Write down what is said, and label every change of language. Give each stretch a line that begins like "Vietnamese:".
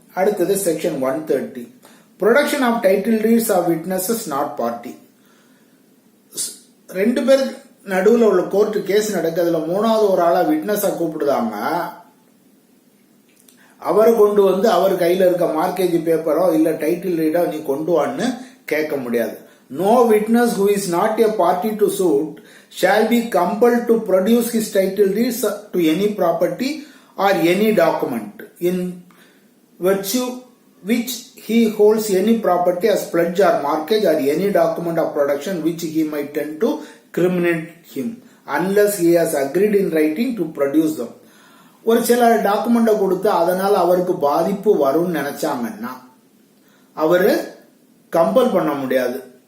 English: அடுத்தது section 130 production of title deeds of witnesses not party.
Tamil: ரெண்டு பேர் நடுவில் உள்ள கோர்ட் கேஸ் நடக்கிறதுல மூணாவது ஒரு ஆளா விட்னஸா கூப்பிடுதாங்க. அவரை கொண்டு அவர் கையில இருக்க மார்க்கேஜ் பேப்பரோ இல்ல டைட்டில் ரீடோ நீ கொண்டு வான்னு கேட்க முடியாது.
English: No witness who is not a party to suit shall be compelled to produce his title deeds to any property or any document in virtue which he holds any property as pledge or mortgage or any document of production which he might tend to criminate him unless he has agreed in writing to produce them.
Tamil: ஒரு சில document கொடுத்து அதனால அவருக்கு பாதிப்பு வரும்னு நினைச்சாங்கன்னா அவரு compel பண்ண முடியாது.